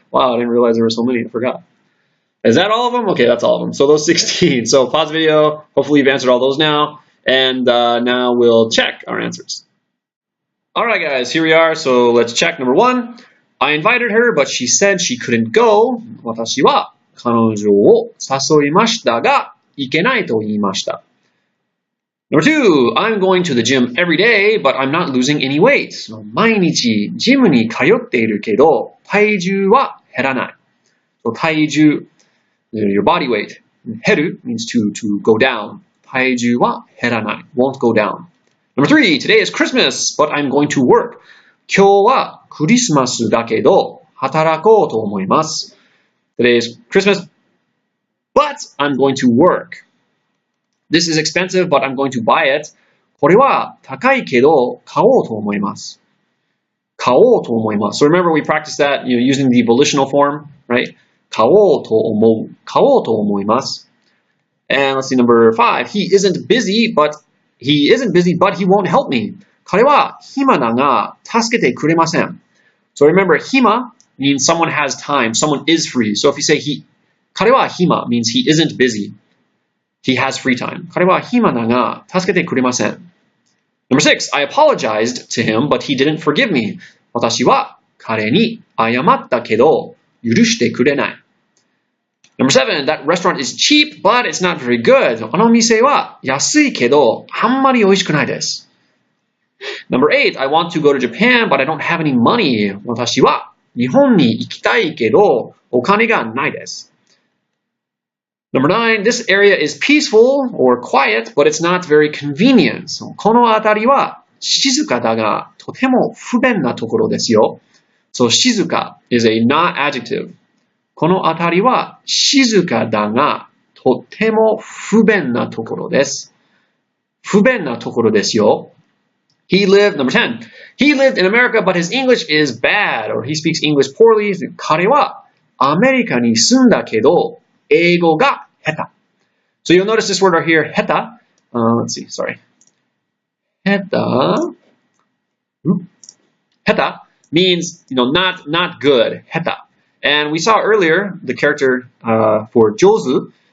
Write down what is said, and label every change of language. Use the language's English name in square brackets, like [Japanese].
[English] Wow, I didn't realize there were so many. I forgot. Is that all of them? Okay, that's all of them. So those 16. So pause the video. Hopefully you've answered all those now. And now we'll check our answers. All right, guys, here we are. So let's check. Number 1. I invited her, but she said she couldn't go. [Japanese] 私は彼女を誘いましたが、行けないと言いました。 [English] Number 2, I'm going to the gym every day, but I'm not losing any weight. [Japanese] 毎日ジムに通っているけど、体重は減らない。 [English] So 体重, your body weight. 減る means to go down. [Japanese] 体重は減らない. [English] Won't go down. Number 3, today is Christmas, but I'm going to work. [Japanese] 今日はクリスマスだけど、働こうと思います。 [English] Today is Christmas, but I'm going to work. This is expensive, but I'm going to buy it. [Japanese] これは高いけど買おうと思います。おうと思います. [English] So remember we practiced that using the volitional form, right? [Japanese] 買おうと思う.買おうと思います. [English] And let's see number 5. He isn't busy, but he won't help me. [Japanese] 彼は暇だが助けてくれません. [English] So remember, 暇 means someone has time, someone is free. So if you say 彼は暇 means he isn't busy. He has free time. [Japanese] 彼は暇だが助けてくれません. [English] Number 6. I apologized to him, but he didn't forgive me. [Japanese] 私は彼に謝ったけど許してくれない. [English] Number 7. That restaurant is cheap, but it's not very good. [Japanese] あの店は安いけどあんまり美味しくないです. [English] Number 8. I want to go to Japan, but I don't have any money. [Japanese] 私は日本に行きたいけどお金がないです. [English] Number 9. This area is peaceful or quiet, but it's not very convenient. [Japanese] この辺りは静かだがとても不便なところですよ. [English] So 静か is a na-adjective. [Japanese] この辺りは静かだがとても不便なところです。不便なところですよ. [English] Number 10. He lived in America, but his English is bad, or he speaks English poorly. [Japanese] 彼はアメリカに住んだけど英語が下手. [English] So you'll notice this word right here, 下手. Let's see, sorry. 下手 means, not good, 下手. And we saw earlier the character for 上手.